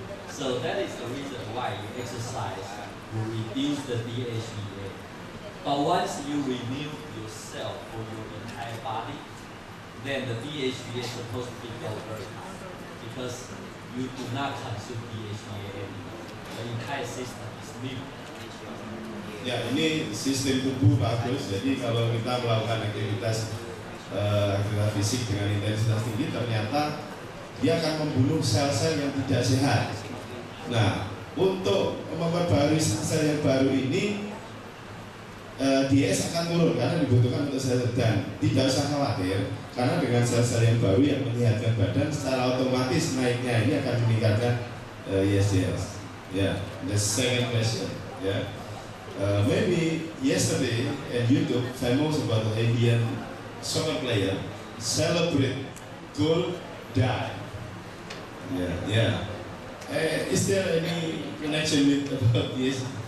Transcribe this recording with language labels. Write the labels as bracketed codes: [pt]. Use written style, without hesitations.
[en] So that is the reason why you exercise will reduce the DHEA. But once you renew yourself for your entire body, then the DHEA is supposed to go very high because you do not consume DHEA anymore. The entire system is new. [id] Ya, ini sistem tubuh bagus. Jadi kalau kita melakukan aktivitas fisik dengan intensitas tinggi, ternyata dia akan membunuh sel-sel yang tidak sehat. Nah, untuk memperbarui sel yang baru ini, DES akan turun karena dibutuhkan untuk sel, dan tidak usah khawatir karena dengan sel-sel yang baru yang menyehatkan badan, secara otomatis naiknya ini akan meningkatkan ISDS. [en] Yeah, the second question. Yeah. Maybe yesterday at YouTube, famous about the Indian soccer player celebrate goal die. Yeah. Is there any connection with about this?